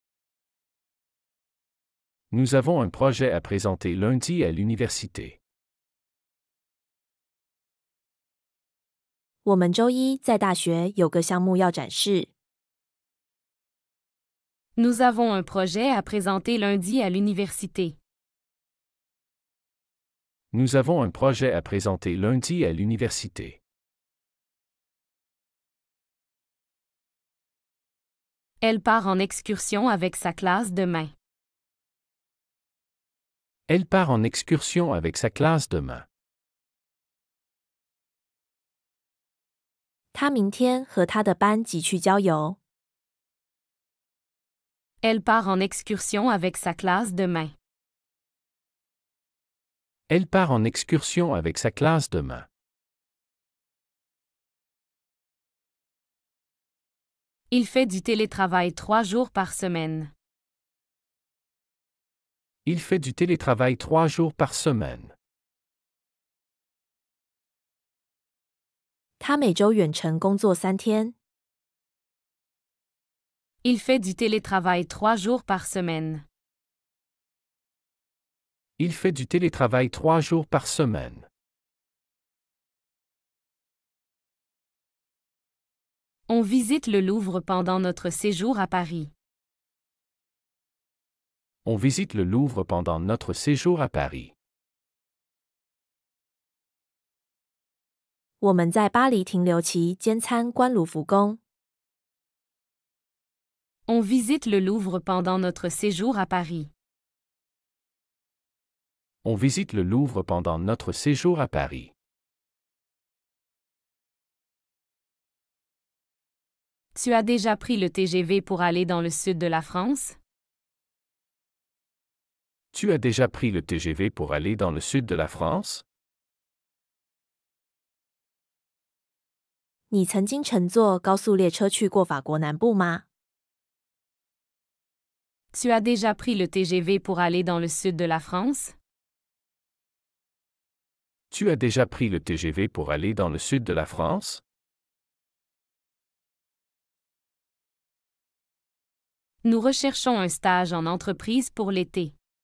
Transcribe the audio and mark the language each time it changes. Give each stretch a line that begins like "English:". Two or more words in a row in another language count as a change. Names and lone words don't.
French: Nous avons un projet à présenter lundi à l'université.
Chinese: 我们周一在大学有个项目要展示。
French: Nous avons un projet à présenter lundi à l'université. Nous avons un projet à présenter lundi à l'université. Elle part en excursion avec sa classe demain. Elle part en excursion avec sa classe demain.
Chinese: 他明天和他的班级去郊游。
French: Elle part en excursion avec sa classe demain. Elle part en excursion avec sa classe demain. Il fait du télétravail 3 jours par semaine. Il fait du télétravail 3 jours par semaine.
Chinese: 他每周远程工作3天。
French: Il fait du télétravail 3 jours par semaine. Il fait du télétravail 3 jours par semaine. On visite le Louvre pendant notre séjour à Paris. On visite le Louvre pendant notre séjour à Paris.
Chinese: 我们在巴黎停留期间参观卢浮宫。
French: On visite le Louvre pendant notre séjour à Paris. On visite le Louvre pendant notre séjour à Paris. Tu as déjà pris le TGV pour aller dans le sud de la France? Tu as déjà pris le TGV pour aller dans le sud de la France?
Chinese: 你曾经乘坐高速列车去过法国南部吗？
French: Tu as déjà pris le TGV pour aller dans le sud de la France? Tu as déjà pris le TGV pour aller dans le sud de la France? Nous recherchons un stage en entreprise pour l'été.